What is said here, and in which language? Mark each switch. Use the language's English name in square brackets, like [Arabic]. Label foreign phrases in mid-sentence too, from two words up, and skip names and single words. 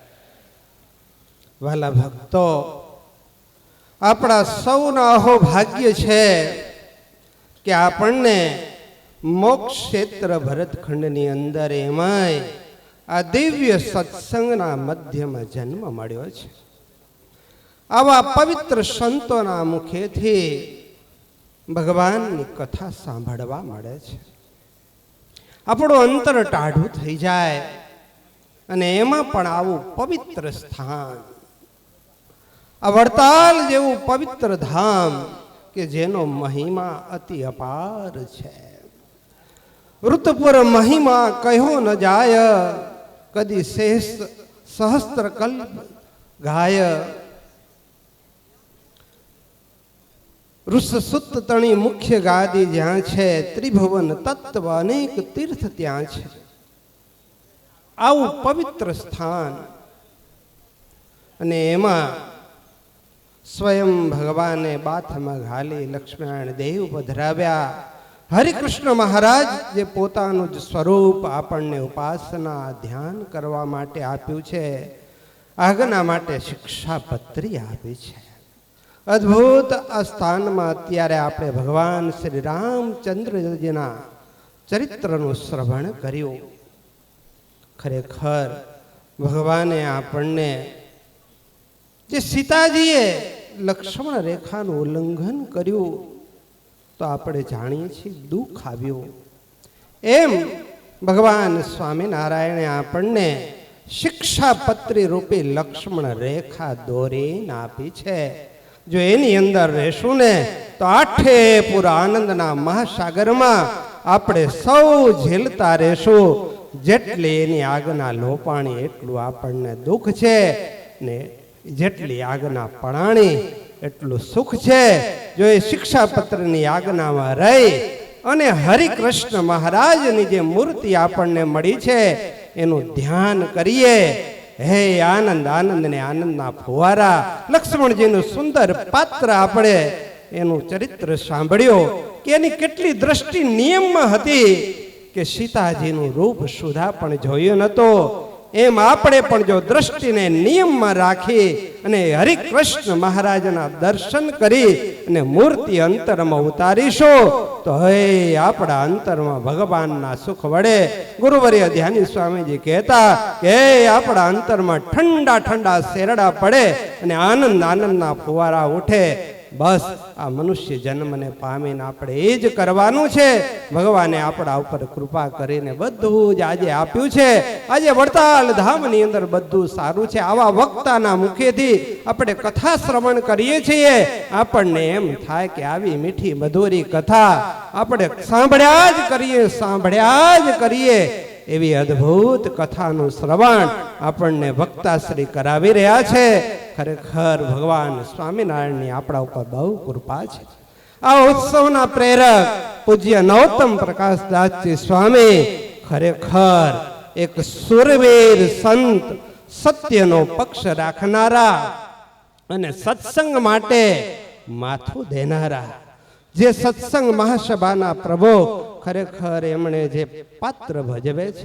[Gujarati] વાલા ભક્તો અપના સૌના અહો ભાગ્ય છે કિ આપને મોક્ષ ક્ષેત્ર ભરતખંડની અંદર એમાય આ દિવ્ય સત્સંગના મધ્ય મેં જન્મ મળ્યો છે। આવા પવિત્ર સંતોના મુખેથી ભગવાનની કથા સાંભળવા મળે છે। આપણો અંતર टाढું થઈ જાય અને એમાં પણ આવું પવિત્ર સ્થાન, આ વડતાલ જેવું પવિત્ર ધામ કે જેનો મહિમા અતિ અપાર છે। ઋતુપુર મહિમા કહ્યો ન જાય, કદી શેષ સહસ્ત્ર કલ્પ ગાય। ઋષસુત તણી મુખ્ય ગાદી જ્યાં છે, ત્રિભુવન તત્વ અનેક તીર્થ ત્યાં છે। આવું પવિત્ર સ્થાન અને એમાં સ્વયં ભગવાને બાથમાં ઘાલી લક્ષ્મીનારાયણ દેવ પધરાવ્યા। હરિકૃષ્ણ મહારાજ જે પોતાનું જ સ્વરૂપ આપણને ઉપાસના ધ્યાન કરવા માટે આપ્યું છે, આજ્ઞા માટે શિક્ષાપત્રી આપી છે। અદ્ભુત આ સ્થાન મેં અત્યારે આપણે ભગવાન શ્રી રામચંદ્રજીના ચરિત્રનુ શ્રવણ કર્યું। ખરેખર ભગવાને આપણને જે સીતાજીએ લક્ષ્મણ રેખાનું ઉલ્લંઘન કર્યું તો આપણે જાણીએ છીએ દુખ આવ્યું। એમ ભગવાન સ્વામીનારાયણે આપણને શિક્ષાપત્રી રૂપી લક્ષ્મણ રેખા દોરીને આપી છે। જો એની અંદર રહેશું ને તો આઠે પૂરા આનંદના મહાસાગર મેં આપણે સૌ ઝેલતા રહેશું। જેટલી એની આગના લોપાણી એટલું આપણને દુખ છે ને જેટલી આગના પણાણી એટલું સુખ છે। જો એ શિક્ષાપત્રની આજ્ઞામાં રહી અને હરિકૃષ્ણ મહારાજની જે મૂર્તિ આપણને મળી છે એનું ધ્યાન કરીએ। હે આનંદ આનંદ ને આનંદ ના ફુવારા, લક્ષ્મણ જી સુંદર પાત્ર આપણે એનુ ચરિત્ર સાંભળ્યો કિ એની કેટલી દૃષ્ટિ નિયમ મેં હતી કિ સીતાજી નુ રૂપ સુધા પણ જોયો નતો। એમ આપણે પણ જો દૃષ્ટિ ને નિયમ મેં રાખી અને હરિકૃષ્ણ મહારાજના દર્શન કરી અને મૂર્તિ અંતર મેં ઉતારીશો તો હે આપડા અંતર મેં ભગવાન ના સુખ વડે। ગુરુવર્ય ધ્યાની સ્વામી જી કહતા કિ આપડા અંતર મેં ઠંડા ઠંડા શેરડા પડે અને આનંદ આનંદ ના ફુવારા ઉઠે। બસ આ મનુષ્ય જન્મ ને પામીને આપણે એ જ કરવાનું છે। ભગવાને આપડા ઉપર કૃપા કરીને બધું જ આજે આપ્યું છે। આજે વડતાલ ધામની અંદર બધું સારૂં છે। આવા વક્તાના મુખેથી આપણે કથા શ્રવણ કરીએ છીએ। આપણને એમ થાય કે આવી મીઠી મધુરી કથા આપણે સાંભળ્યા જ કરીએ એવી અદ્ભુત કથાનું શ્રવણ આપણને વક્તાશ્રી કરાવી રહ્યા છે। ખરેખર ભગવાન સ્વામીનારાયણની આપણા ઉપર બહુ કૃપા છે। આ ઉત્સવના પ્રેરક પૂજ્ય નરોત્તમ પ્રકાશદાસજી સ્વામી ખરેખર એક સુરવીર સંત, સત્યનો પક્ષ રાખનારા અને સત્સંગ માટે માથું દેનારા, જે સત્સંગ મહાસભાના પ્રભુ ખરેખર એમણે જે પાત્ર ભજવે છે।